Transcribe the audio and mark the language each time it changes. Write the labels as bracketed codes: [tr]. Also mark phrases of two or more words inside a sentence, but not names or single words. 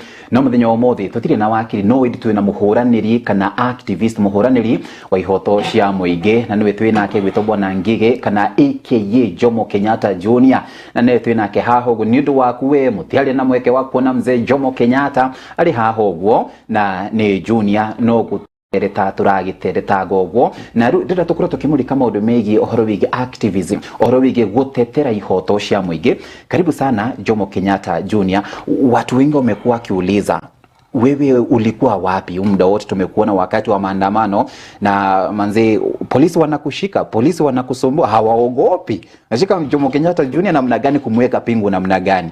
[ki] No muthenya umuthi tutire na Wakiri no indi twina muhuraniri kana activist muhuraniri wa ihoto cia muingi, na niwe twina nake gwitwo Bwana Ngige kana aka Jomo Kenyatta Junior, na niwe twina nake haho guo ni undu waku we mutiari na mweke wa kuona mzee Jomo Kenyatta ari haho guo na ni Junior no reta turagitereta gogwo na rira tukura tukimurika maundu megi ohoro wigi activism ohoro wigi gutetera ihoto cia muingi. [sw] Karibu sana Jomo Kenyatta Junior. Watu wengi wamekuwa wakiuliza wewe ulikuwa wapi muda wote? Tumekuona wakati wa maandamano na manze polisi wanakushika, polisi wanakusumbua, hawaogopi. Nashika Jomo Kenyatta Junior namna gani kumweka pingu namna gani?